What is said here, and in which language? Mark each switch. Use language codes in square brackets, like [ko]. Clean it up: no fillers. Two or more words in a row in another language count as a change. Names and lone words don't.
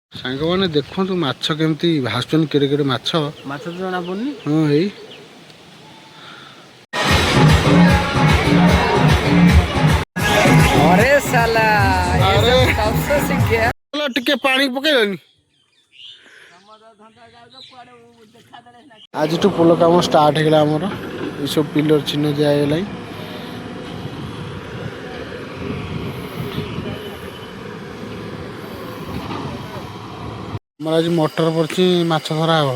[or] ସାଙ୍ଗମାନେ ଦେଖନ୍ତୁ ମାଛ କେମିତି ଭାସୁଛନ୍ତି କେଡ଼େ କେଡ଼େ ମାଛ ତ ଜଣା ପଡୁନି। ହଁ ଏଇ [hi] अरे साला ये अरे सब कब से सीख गया? [or] ଟିକେ ପାଣି ପକେଇଲନି। ଆଜିଠୁ ପୋଲ କାମ ଷ୍ଟାର୍ଟ ହେଇଗଲା ଆମର ଏସବୁ ପିଲର ଚିହ୍ନ ଦିଆହେଇଗଲାଣି। ଆମର ଆଜି ମଟର ପଡ଼ିଛି ମାଛ ଧରା ହବ।